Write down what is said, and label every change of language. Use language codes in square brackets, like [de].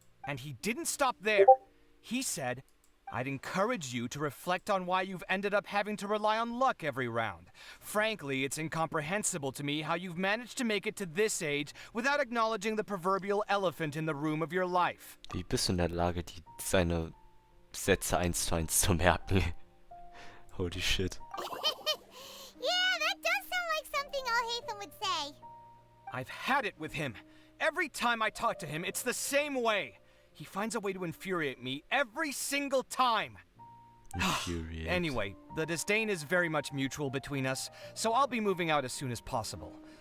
[en] And he didn't stop there. He said, I'd encourage you to reflect on why you've ended up having to rely on luck every round. Frankly, it's incomprehensible to me how you've managed to make it to this age without acknowledging the proverbial elephant in the room of your life. [de] Wie bist du in der Lage, seine Sätze 1:1 zu merken? [en] Holy shit. Yeah, that does sound like something Alhaitham would say. I've had it with him. Every time I talk to him, it's the same way. He finds a way to infuriate me every single time. Infuriate. Anyway, the disdain is very much mutual between us, so I'll be moving out as soon as possible.